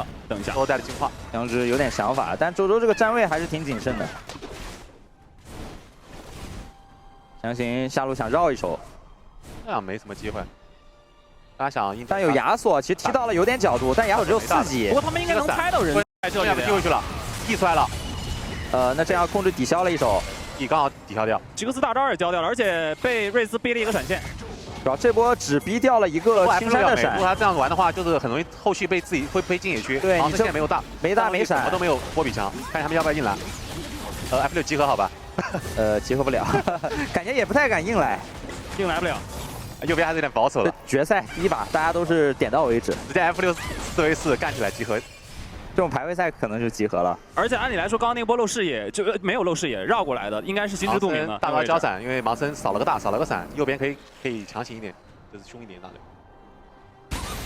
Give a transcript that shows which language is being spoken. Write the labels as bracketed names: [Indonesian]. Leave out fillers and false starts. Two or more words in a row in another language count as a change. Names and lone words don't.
[Chinese] 等一下，都帶了進化，楊直有點想法，但周周這個站位還是挺謹慎的，強行下路想繞一手。這樣沒什麼機會，他想硬，但有亞索，其實踢到了有點角度，但亞索只有4級。不過他們應該能猜到人在這裡的。踢回去了，踢出來了。那這樣控制抵消了一手，你刚好抵消掉。吉格斯大招也交掉了，而且被瑞兹逼了一個閃現。主要這波只逼掉了一個青山的閃。如果他這樣玩的話，就是很容易後續被自己會被進野區。對，你這沒有大，沒閃，什麼都沒有波比強，看他們要不要硬來。F6集合好吧？集合不了，感覺也不太敢硬來，硬來不了。右邊還是有點保守了。決賽第一把大家都是點到為止，直接 F6 4v4幹起來集合，這種排位賽可能就集合了。而且按理來說，剛剛那波漏視野就沒有漏視野繞過來的，應該是心知肚明的。大招交閃，因為盲僧掃了個大，掃了個閃，右邊可以強行一點，就是凶一點打的。